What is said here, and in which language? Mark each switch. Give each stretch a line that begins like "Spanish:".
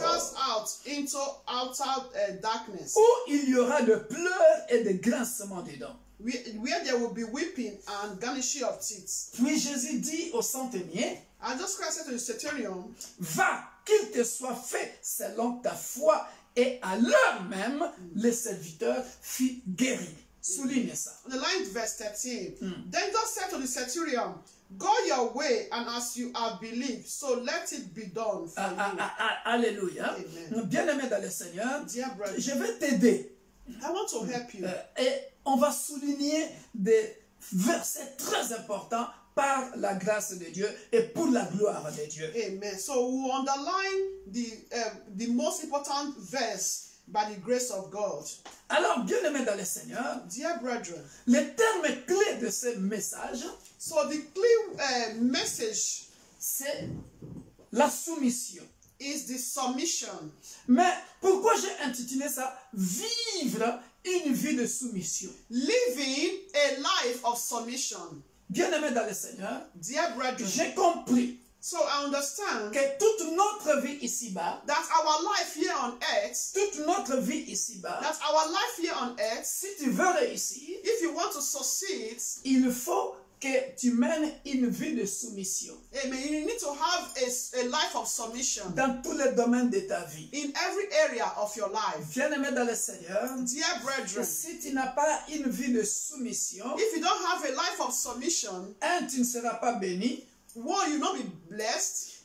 English: cast out into outer darkness,
French: où il y aura des pleurs et des grincements des dents?
English: where there will be weeping and gnashing of teeth?
French: Puis Jésus dit au centenier,
English: And just Christ said to the centurion,
French: va, qu'il te soit fait selon ta foi. Et à l'heure même, le serviteur fut guéri. Souligne ça.
English: underline verse 13. Then God said to the centurion, go your way, and as you have believed, so let it be done for you.
French: Alléluia.
English: Amen.
French: Bien-aimé dans le Seigneur,
English: Dear brother,
French: je vais t'aider.
English: I want to help you.
French: Et on va souligner des versets très importants par la grâce de Dieu et pour la gloire de Dieu.
English: Amen. So we underline the most important verse by the grace of God.
French: Alors, bien-aimé dans le Seigneur,
English: Dear brethren,
French: le terme clé de ce message,
English: so the clear message
French: c'est la soumission.
English: is the submission.
French: Mais pourquoi j'ai intitulé ça « Vivre une vie de soumission »
English: Living a life of submission.
French: Bien-aimé dans le Seigneur,
English: Dear brethren,
French: j'ai compris
English: so I understand
French: que toute notre vie ici-bas,
English: that our life here on earth,
French: toute notre vie ici-bas,
English: that our life here on earth,
French: si tu veux réussir,
English: if you want to succeed,
French: il faut que tu mènes une vie de soumission
English: amen, you need to have a life of submission
French: dans tous les domaines de ta vie.
English: in every area of your life.
French: Bien-aimé dans le Seigneur,
English: Dear brethren,
French: si tu n'as pas une vie de soumission,
English: if you don't have a life of submission,
French: tu ne seras pas béni
English: one, you will not be blessed,